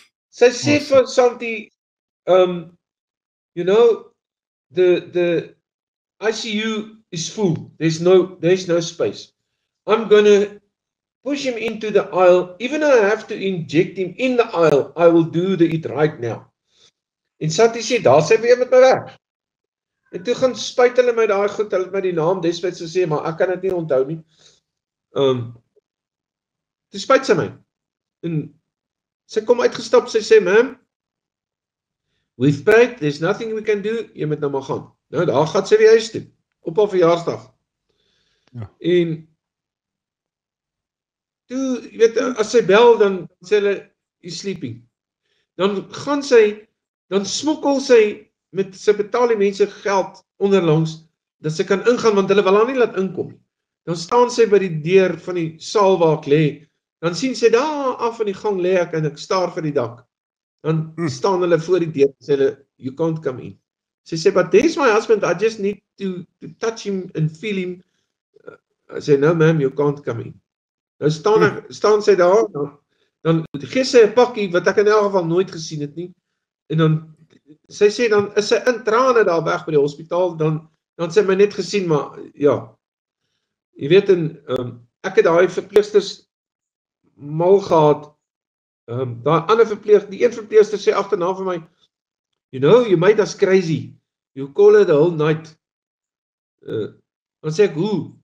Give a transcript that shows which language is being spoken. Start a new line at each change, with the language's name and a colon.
Afrikaans: Sy sê vir Santi,
English: you know, the ICU is full. There's no space. I'm gonna push him into the aisle. Even though I have to inject him in the aisle, I will do it right now.
Afrikaans: En Santi sê, daar sê weer met my weg. En toe gaan spuit hulle my daai goed, hulle het my die naam destyds gesê, maar ek kan dit nie onthou nie. Toe spuit sy my. En sy kom uitgestap, sy sê,
English: ma'am, we've prayed, there's nothing we can do,
Afrikaans: jy moet nou maar gaan. Nou, daar gaan sy weer huis toe. op haar verjaarsdag. Ja. En toe, jy weet, as sy bel, dan sê hulle,
English: you're sleeping.
Afrikaans: Dan gaan sy, dan smokkel sy, sy betaal die mense geld onderlangs, dat sy kan ingaan, want hulle wil haar nie laat inkom. Dan staan sy by die deur van die saal waar ek lê, dan sien sy daar af in die gang lê ek, en ek staar vir die dak. Dan staan hulle voor die deur, en sê hulle,
English: you can't come in.
Afrikaans: Sy sê,
English: but there's my husband, I just need to touch him and feel him. I sê, no ma'am, you can't come in.
Afrikaans: Nou staan sy daar, dan gee sy 'n pakkie, wat ek in elk geval nooit gesien het nie, en dan, sy sê, dan is sy in trane daar weg by die hospitaal, dan sy my net gesien, maar, ja, jy weet, ek het daai verpleegsters mal gehad, daai ander die een verpleegster sê agterna vir my,
English: you know, you made us crazy, you call her the whole night,
Afrikaans: dan sê ek, hoe?